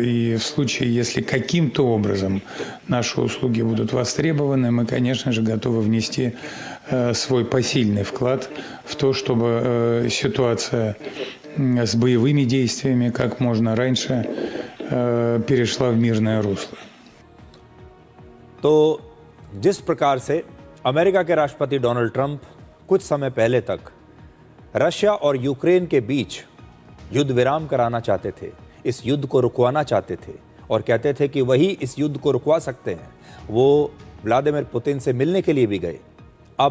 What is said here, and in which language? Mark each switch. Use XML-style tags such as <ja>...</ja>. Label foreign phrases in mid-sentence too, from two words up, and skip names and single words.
<ru>И в случае, если каким-то образом наши услуги будут востребованы, мы, конечно же, готовы внести свой посильный вклад в то, чтобы ситуация с боевыми действиями как можно раньше перешла в мирное русло.</ru> <hi>तो जिस प्रकार से अमेरिका के राष्ट्रपति डोनाल्ड ट्रंप कुछ समय पहले तक रशिया और यूक्रेन के बीच युद्ध विराम कराना चाहते थे, इस युद्ध को रुकवाना चाहते थे और कहते थे कि वही इस युद्ध को रुकवा सकते हैं, वो व्लादिमीर पुतिन से मिलने के लिए भी गए।</hi>